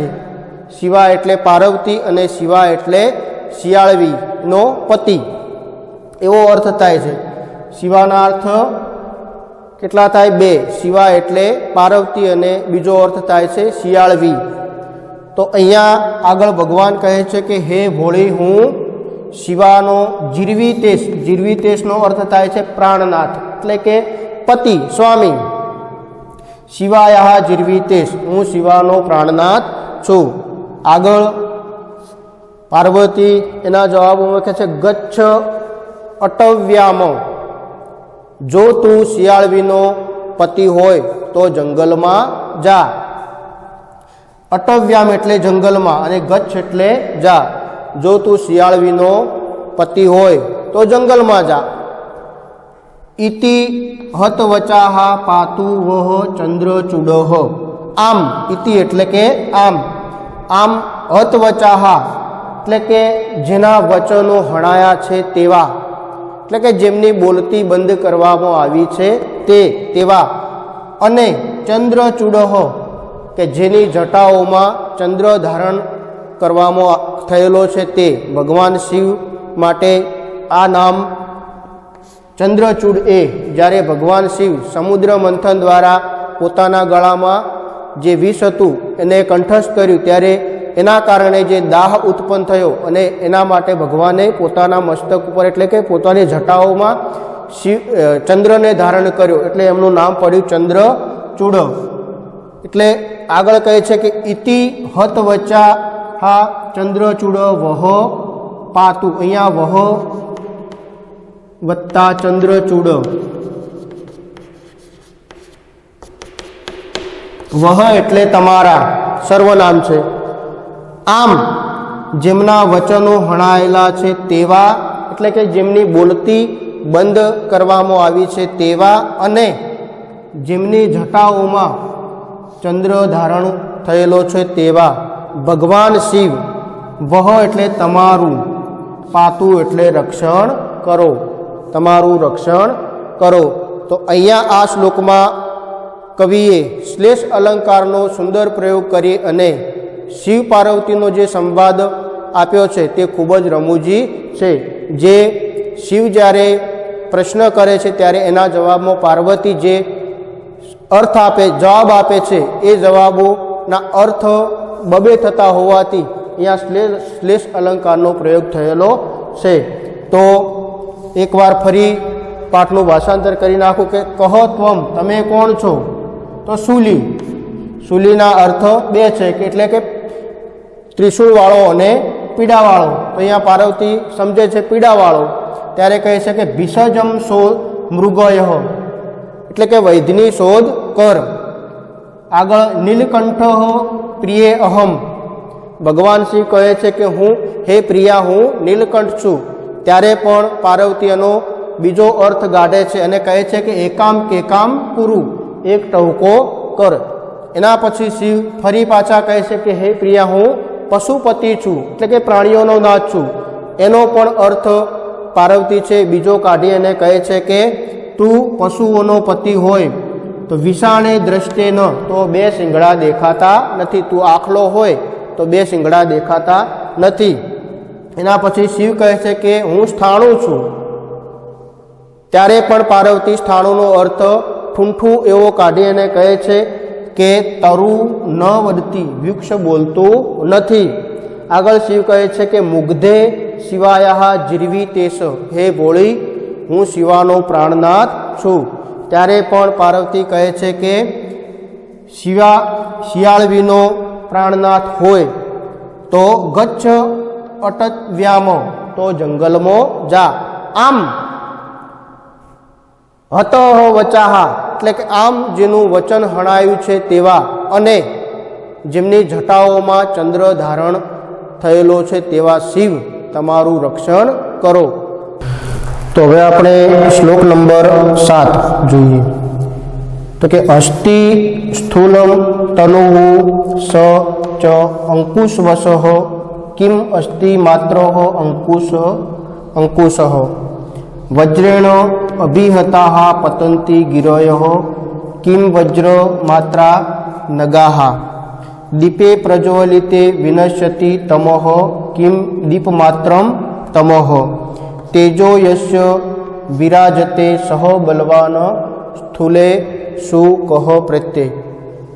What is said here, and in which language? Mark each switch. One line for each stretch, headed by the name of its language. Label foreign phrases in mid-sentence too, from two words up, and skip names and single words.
Gujarati: શિવા એટલે પાર્વતી અને શિવા એટલે શિયાળવીનો પતિ, એવો અર્થ થાય છે. શિવાના અર્થ કેટલા થાય? બે. શિવા એટલે પાર્વતી અને બીજો અર્થ થાય છે શિયાળવી. તો અહીંયા આગળ ભગવાન કહે છે કે હે ભોળી હું શિવાનો જીર્વિતેશ, જીર્વિતેશનો અર્થ થાય છે પ્રાણનાથ એટલે કે પતિ સ્વામી।
Sanskrit: शिवायाः जीर्वितेश,
Gujarati: હું શિવાનો પ્રાણનાથ છું। આગળ પાર્વતી એના જવાબોમાં કહે છે
Sanskrit: गच्छ अटव्याम,
Gujarati: જો તું શિયાળવીનો પતિ હોય તો જંગલમાં જા। અટવ્યામ એટલે જંગલમાં અને ગચ્છ એટલે જા। જો તું શિયાળવીનો પતિ હોય તો જંગલમાં જા।
Sanskrit: इति हतवचाः पातु वह चंद्रचूडः।
Gujarati: આમ ઇતિ એટલે કે આમ, આમ હતવચાઃ એટલે કે જેના વચનો હણાયા છે તેવા, એટલે કે જેમની બોલતી બંધ કરવામાં આવી છે તેવા। અને ચંદ્રચૂડઃ કે જેની જટાઓમાં ચંદ્ર ધારણ કરવામાં થયેલો છે તે। ભગવાન શિવ માટે આ નામ ચંદ્રચૂડ એ જ્યારે ભગવાન શિવ સમુદ્ર મંથન દ્વારા પોતાના ગળામાં જે વિષ હતું એને કંઠસ્થ કર્યું ત્યારે એના કારણે જે દાહ ઉત્પન્ન થયો અને એના માટે ભગવાને પોતાના મસ્તક ઉપર એટલે કે પોતાની જટાઓમાં શિવ ચંદ્રને ધારણ કર્યો એટલે એમનું નામ પડ્યું ચંદ્રચૂડ। એટલે આગળ કહે છે કે
Sanskrit: इति हतवचा हा चंद्रचूड वह पातु,
Gujarati: અહીંયા
Sanskrit: वह वत्ता चंद्रचूड,
Gujarati: વહ એટલે તમારા સર્વનામ છે। આમ જેમના વચનો હણાયેલા છે તેવા એટલે કે જેમની બોલતી બંધ કરવામાં આવી છે તેવા, અને જેમની જટાઓમાં ચંદ્ર ધારણ થયેલો છે તેવા ભગવાન શિવ। વહ એટલે તમારું, પાતુ એટલે રક્ષણ કરો, તમારું રક્ષણ કરો। તો અહીંયા આ શ્લોકમાં કવિએ શ્લેષ અલંકારનો સુંદર પ્રયોગ કરી અને શિવ પાર્વતીનો જે સંવાદ આપ્યો છે તે ખૂબ જ રમૂજી છે। જે શિવ જ્યારે પ્રશ્ન કરે છે ત્યારે એના જવાબમાં પાર્વતી જે અર્થ આપે જવાબ આપે છે એ જવાબોના અર્થ બબ્બે થતા હોવાથી અહીંયા શ્લેષ અલંકારનો પ્રયોગ થયેલો છે। તો એક વાર ફરી પાઠનું ભાષાંતર કરી નાખું કે
Sanskrit: कह त्वम,
Gujarati: તમે કોણ છો? તો શૂલી, શૂલીના અર્થ બે છે કે એટલે કે ત્રિશૂળવાળો અને પીડાવાળો। તો અહીંયા પાર્વતી સમજે છે પીડાવાળો, ત્યારે કહે છે કે
Sanskrit: भिषजम शोध मृगयः
Gujarati: એટલે કે વૈધની શોધ કર।
Sanskrit: आगळ नीलकंठ प्रिये अहम,
Gujarati: ભગવાન શિવ કહે છે કે હું હે પ્રિયા હું નીલકંઠ છું, ત્યારે પણ પાર્વતી એનો બીજો અર્થ ગાઢે છે અને કહે છે કે
Sanskrit: एकाम केकाम कुरु,
Gujarati: એક ટહુકો કર। એના પછી શિવ ફરી પાછા કહે છે કે હે પ્રિયા હું પશુપતિ છું એટલે કે પ્રાણીઓનો નાથ છું, એનો પણ અર્થ પાર્વતી છે બીજો કાઢી અને કહે છે કે તું પશુઓનો પતિ હોય તો
Sanskrit: विषाणे दृष्टे न,
Gujarati: તો બે શિંગડા દેખાતા નથી, તું આખલો હોય તો બે શિંગડા દેખાતા નથી। એના પછી શિવ કહે છે કે હું સ્થાણુ છું, ત્યારે પણ પાર્વતી સ્થાણુનો અર્થ ઠૂંઠું એવો કાઢી અને કહે છે કે
Sanskrit: तरु न वदती,
Gujarati: વૃક્ષ બોલતો નથી। આગળ શિવ કહે છે કે
Sanskrit: मुग्धे शिवायाः जीर्वितेश,
Gujarati: હે ભોળી હું શિવાનો પ્રાણનાથ છું, ત્યારે પણ પાર્વતી કહે છે કે શિયાળવીનો પ્રાણનાથ હોય તો
Sanskrit: गच्छ अटव्याम,
Gujarati: તો જંગલમો જા। આમ
Sanskrit: हतः वचाः
Gujarati: એટલે કે આમ જેનું વચન હણાયું છે તેવા, અને જેમની જટાઓમાં ચંદ્ર ધારણ થયેલો છે તેવા શિવ તમારું રક્ષણ કરો। તો હવે આપણે શ્લોક નંબર 7 જોઈએ।
Sanskrit: तो के अस्थि स्थूलम तनुः स च अंकुशवशः किम अस्ति मात्रः अंकुशः वज्रेण अभिहताः पतन्ति गिरयः किम वज्र मात्रा नगाः दीपे प्रज्वलिते विनश्यति तमः किम दीपमात्रं तमः तेजो यस्य विराजते सह बलवान स्थूले सु कह प्रत्यय।